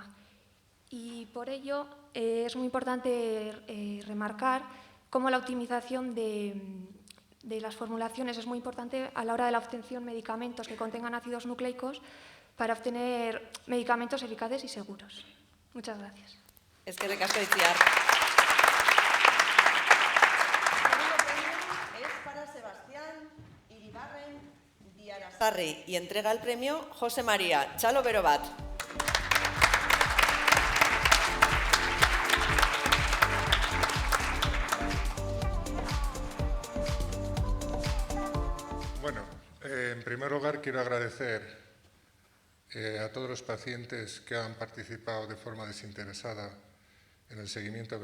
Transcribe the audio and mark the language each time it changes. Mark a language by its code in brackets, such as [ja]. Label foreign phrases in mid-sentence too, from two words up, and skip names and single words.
[es] Y por ello es muy importante remarcar cómo la optimización de las formulaciones es muy importante a la hora de la obtención de medicamentos que contengan ácidos nucleicos, para obtener medicamentos eficaces y seguros. Muchas gracias. [eu] Eskerrik asko Itziar. Sarri, [es] y entrega el premio José María Chalo Berobat. Bueno, en primer lugar quiero agradecer a todos los pacientes que han participado de forma desinteresada en el seguimiento